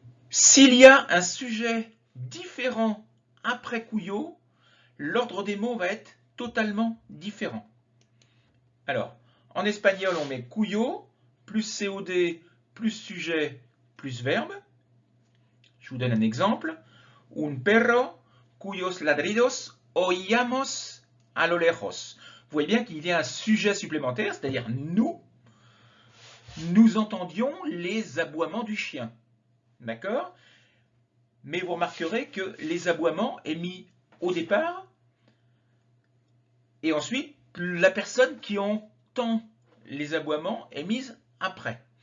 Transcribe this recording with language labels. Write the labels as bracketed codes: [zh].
[fr] S'il y a un sujet différent après Cuyo, l'ordre des mots va être totalement différent. Alors, en espagnol, on met Cuyo, plus COD, plus sujet, plus verbe. Je vous donne un exemple. [es] Un perro cuyos ladridos oíamos a lo lejos. [fr] Vous voyez bien qu'il y a un sujet supplémentaire, c'est-à-dire nous entendions les aboiements du chien. D'accord? Mais vous remarquerez que les aboiements est mis au départ et ensuite la personne qui entend les aboiements est mise après.